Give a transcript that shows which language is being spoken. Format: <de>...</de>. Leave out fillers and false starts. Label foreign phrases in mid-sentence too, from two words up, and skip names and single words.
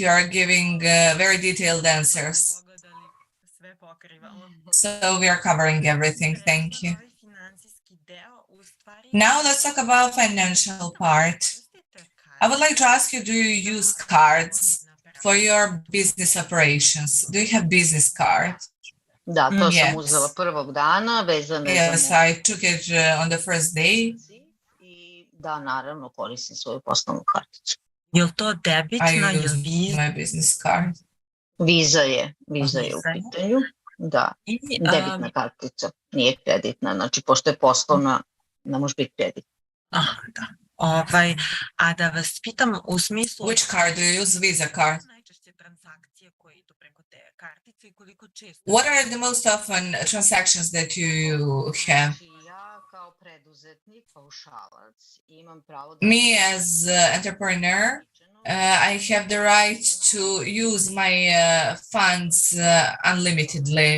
<en>You are giving very detailed answers. So we are covering everything. Thank you. Now let's talk about financial part. I would like to ask you, do you use cards for your business operations? Do you have business cards?</en> <sr>Da, to sam uzela prvog dana, vezano za...</sr> <en>Yes, I took it on the first day.</en> <sr>Da, naravno, koristim svoju poslovnu karticu. Je li to debitna ili Viza?</sr> <en>My business card.</en> <sr>Viza je u pitanju. Da, debitna kartica, nije kreditna. Znači, pošto je poslovna, ne može biti kreditna. Da. A da vas pitam u smislu...</sr> <en>Which card do you use? Visa card. What are the most often transactions that you have? Me as an entrepreneur, I have the right to use my funds unlimitedly.</en>